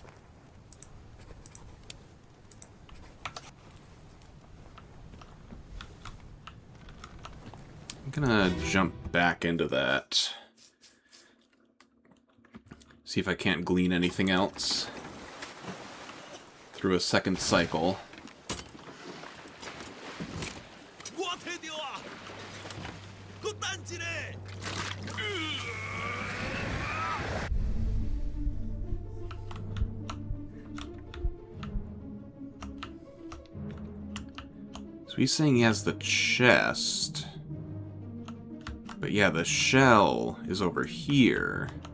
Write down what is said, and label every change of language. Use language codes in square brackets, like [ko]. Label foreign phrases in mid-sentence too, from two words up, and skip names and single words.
[en] I'm gonna jump back into that. See if I can't glean anything else through a second cycle. [yue] 我睇到啊，佮等一下。 [en] So he's saying he has the chest. But yeah, the shell is over here.